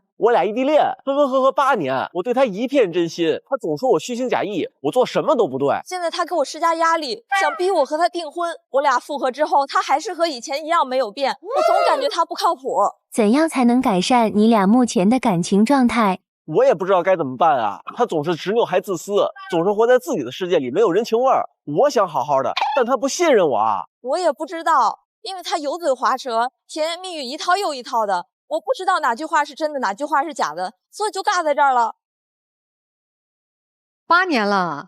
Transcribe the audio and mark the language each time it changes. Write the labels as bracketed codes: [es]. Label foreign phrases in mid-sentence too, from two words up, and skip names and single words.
[zh] 我倆異地戀，分分合合8年，我對他一片真心，他總說我虛情假意，我做什麼都不對。現在他給我施加壓力，想逼我和他訂婚。我倆復合之後，他還是和以前一樣沒有變，我總感覺他不靠譜。怎樣才能改善你倆目前的感情狀態？我也不知道該怎麼辦啊！他總是執拗還自私，總是活在自己的世界裡，沒有人情味兒。我想好好的，但他不信任我啊！我也不知道，因為他油嘴滑舌，甜言蜜語一套又一套的，我不知道哪句話是真的，哪句話是假的，所以就尬在這兒了。 8年了